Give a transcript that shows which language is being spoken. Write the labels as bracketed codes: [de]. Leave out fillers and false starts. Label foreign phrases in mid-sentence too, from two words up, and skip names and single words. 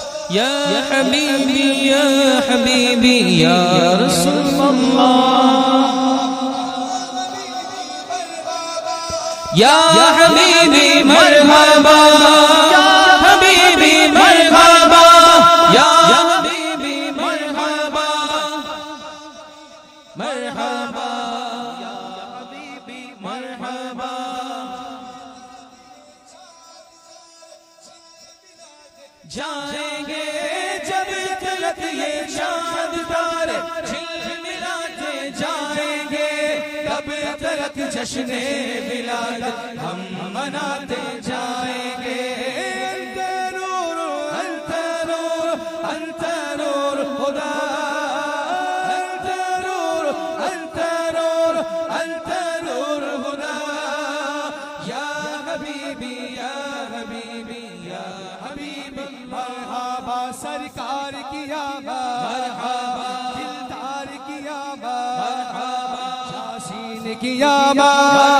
[ar] یا حبیبی یا حبیبی یا رسول اللہ یا حبیبی مرحبا یا حبیبی مرحبا یا حبیبی مرحبا مرحبا یا حبیبی مرحبا [ur] جائیں گے جب تلک یہ چاند تارے جھلملاتے جائیں گے تب تلک جشن ولادت ہم مناتے جائیں گے [ar] انت نور انت نور انت نور خدا انت نور انت نور انت نور خدا یا حبیبی یا حبیبی یا حبیبی مرحبا [ur] سرکار کی آمد مرحبا دلدار کی آمد مرحبا جاسین کی آمد